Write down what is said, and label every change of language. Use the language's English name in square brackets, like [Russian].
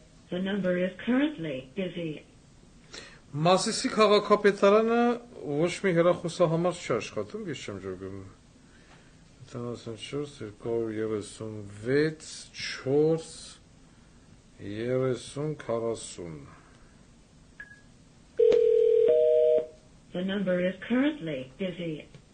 [English] The number is currently busy. [Armenian] Մասիսի քաղաքապետարանը ոչ մի հեռախոսահամար չի աշխատում, ես չեմ ջոգում։ 74 236 4 30 40 [English] The number is currently busy.